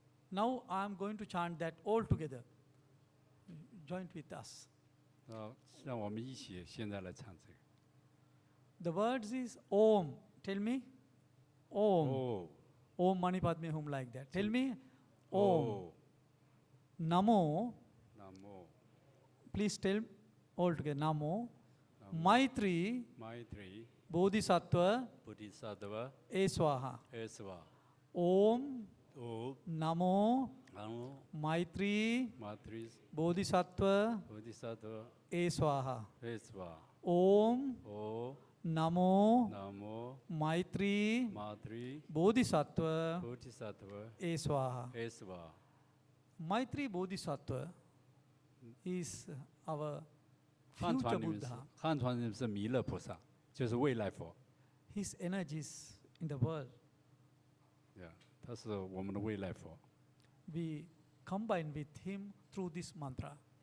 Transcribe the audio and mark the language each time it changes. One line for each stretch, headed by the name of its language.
English: Now I am going to chant that all together. Join with us.
Chinese: 让我们一起现在来唱这个。
English: The words is Om. Tell me. Om. Oh.
Sanskrit: Om Mani Padme Hum
English: like that. Tell me. Om. Oh.
Sanskrit: Namo. Namo.
English: Please tell all together.
Sanskrit: Namo. Namo. Maitri. Maitri. Bodhisattva. Bodhisattva. Eswaha. Eswa. Om. Om. Namo. Namo. Maitri. Maitri. Bodhisattva. Bodhisattva. Eswaha. Eswa. Om. Om. Namo. Namo. Maitri. Maitri. Bodhisattva. Bodhisattva. Eswaha. Eswa.
English: Maitri Bodhisattva is our
Chinese: 汉
English: future
Chinese: 传里面是
English: Buddha.
Chinese: 汉传里面是弥勒菩萨，就是未来佛。
English: His energies in the world.
Chinese: Yeah, 他是我们的未来佛。
English: We combine with him through this mantra.